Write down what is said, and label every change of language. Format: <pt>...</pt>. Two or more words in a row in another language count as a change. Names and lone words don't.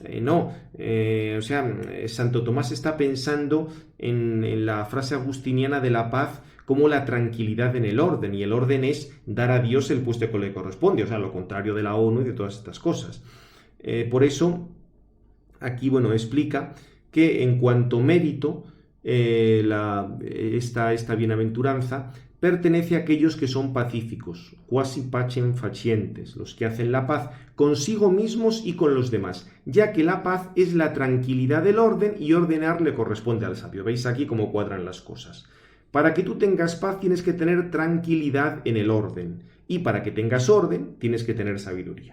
<es>Santo Tomás está pensando en la frase agustiniana de la paz como la tranquilidad en el orden, y el orden es dar a Dios el puesto que le corresponde, lo contrario de la ONU y de todas estas cosas. Por eso, aquí, explica que en cuanto mérito, esta bienaventuranza pertenece a aquellos que son pacíficos,</es> <la>quasi pacem facientes,</la> <es>los que hacen la paz consigo mismos y con los demás, ya que la paz es la tranquilidad del orden y ordenar le corresponde al sabio. ¿Veis aquí cómo cuadran las cosas? Para que tú tengas paz tienes que tener tranquilidad en el orden, y para que tengas orden tienes que tener sabiduría.</es>